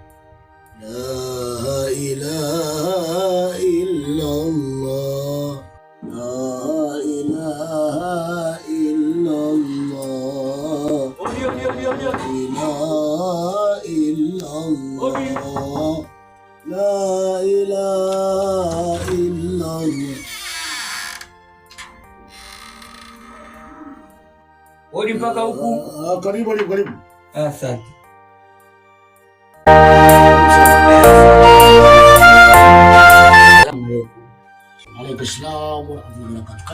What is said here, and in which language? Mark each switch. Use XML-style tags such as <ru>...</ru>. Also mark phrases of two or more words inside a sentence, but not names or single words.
<ar>لا إله إلا الله لا إله إلا الله لا إله إلا الله لا إله إلا الله.</ar> <sw>Odi mpaka huku. Karibu. Asante.</sw> <ar>عليكم السلام ورحمة الله وبركاته.</ar>